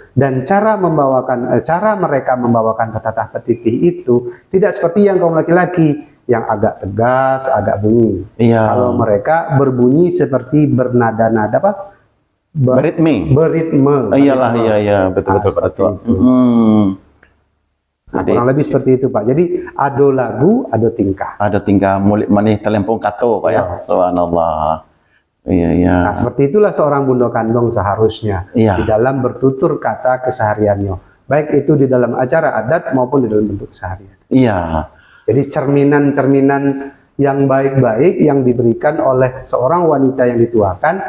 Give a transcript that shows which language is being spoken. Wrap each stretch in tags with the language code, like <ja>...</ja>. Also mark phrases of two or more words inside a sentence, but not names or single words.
<id>Dan cara mereka membawakan petatah petitih itu tidak seperti yang kaum laki-laki yang agak tegas, agak bunyi. Iya. Kalau mereka berbunyi seperti bernada-nada apa? Beritme. Beritme. Iyalah, iya, betul-betul pada seperti tua. itu. Nah, Jadi, kurang lebih seperti itu, Pak. Jadi ada lagu, ada tingkah.</id> <min>ada tingkah mulik manih telempong kato, Pak ya.</min> <id>Iya. Subhanallah. Iya, iya. Nah, seperti itulah seorang bundo kandung seharusnya Iya. di dalam bertutur kata kesehariannya. Baik itu di dalam acara adat maupun di dalam bentuk keseharian. Iya. Jadi cerminan-cerminan yang baik-baik yang diberikan oleh seorang wanita yang dituakan</id>